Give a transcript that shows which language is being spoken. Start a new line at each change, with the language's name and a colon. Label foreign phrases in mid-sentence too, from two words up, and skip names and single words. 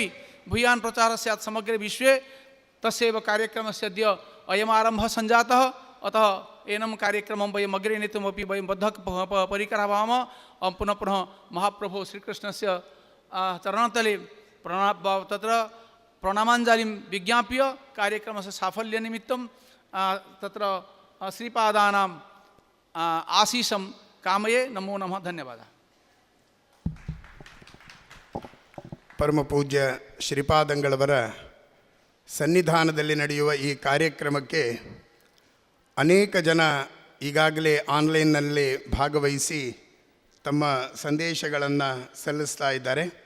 Sanskrit: भूयान् प्रचारः स्यात् समग्रे विश्वे तस्यैव कार्यक्रमस्य अद्य अयमारम्भः सञ्जातः अतः एनं कार्यक्रमं वयम् अग्रे नेतुमपि वयं बद्धः परिकरः भवामः पुनः पुनः महाप्रभो श्रीकृष्णस्य चरणतले तत्र प्रणामाञ्जलिं विज्ञाप्य कार्यक्रमस्य साफल्यनिमित्तं तत्र श्रीपादानां आशीषं कामये नमो नमः धन्यवादः
Kannada: ಪರಮ ಪೂಜ್ಯ ಶ್ರೀಪಾದಂಗಳವರ ಸನ್ನಿಧಾನದಲ್ಲಿ ನಡೆಯುವ ಈ ಕಾರ್ಯಕ್ರಮಕ್ಕೆ ಅನೇಕ ಜನ ಈಗಾಗಲೇ ಆನ್ಲೈನ್ನಲ್ಲಿ ಭಾಗವಹಿಸಿ ತಮ್ಮ ಸಂದೇಶಗಳನ್ನು ಸಲ್ಲಿಸ್ತಾ ಇದ್ದಾರೆ.